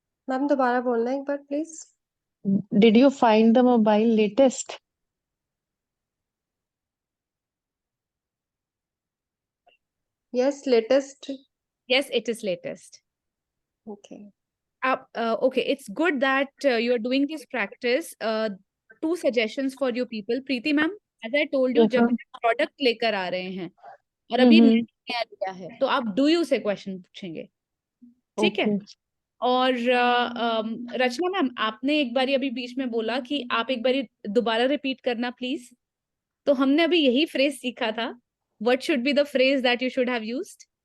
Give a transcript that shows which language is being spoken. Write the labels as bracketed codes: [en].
[hi] Ma'am दोबारा बोलना एक बार please. [en] Did you find the mobile latest? Yes, latest. yes, it is latest. Okay. Okay, it's good that you are doing this practice. Two suggestions for you people. Preeti ma'am, as I told you, Yes, [hi] जब [en] ma'am. [hi] Product लेकर आ रहे हैं और अभी Mhm. नया लिया है तो आप [en] do you [hi] से क्वेश्चन पूछेंगे, ठीक है? [en] Okay. [hi] और रचना मैम, आपने एक बारी अभी बीच में बोला कि आप एक बारी दोबारा रिपीट करना प्लीज. तो हमने अभी यही फ्रेज सीखा था. [en] What should be the phrase that you should have used?